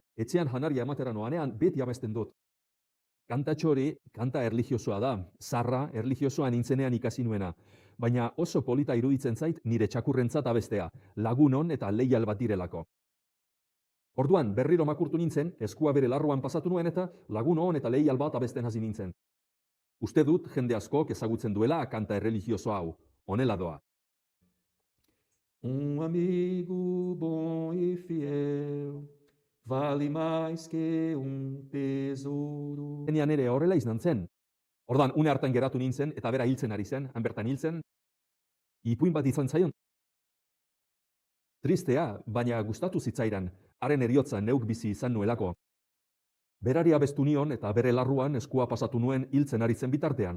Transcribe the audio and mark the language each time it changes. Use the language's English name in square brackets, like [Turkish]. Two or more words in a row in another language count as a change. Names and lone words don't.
[Basque] Etxean janaria ematera noanean beti abesten dut. Kantatxo hori, kanta erlijiosoa da, zarra erlijiosoa nintzenean ikasi nuena, baina oso polita iruditzen zait nire txakurrentzat abestea, lagunon eta leial bat direlako. Orduan berriro makurtu nintzen, eskua bere larruan pasatu nuen eta lagunon eta leial bat abesten hasi nintzen. Uste dut jende askok ezagutzen duela kanta erreligioso hau, honela doa. [Portuguese] Amigo bom e fiel, vale mais que tesouro. [Basque] Zenean ere horrela izan zen. Orduan, une hartan geratu nintzen eta bera hiltzen ari zen, han bertan hiltzen, ipuin bat izan zaion. Tristea, baina gustatu zitzaidan, haren heriotza neuk bizi izan nuelako. Berari abestu nion eta bere larruan eskua pasatu nuen hiltzen ari zen bitartean.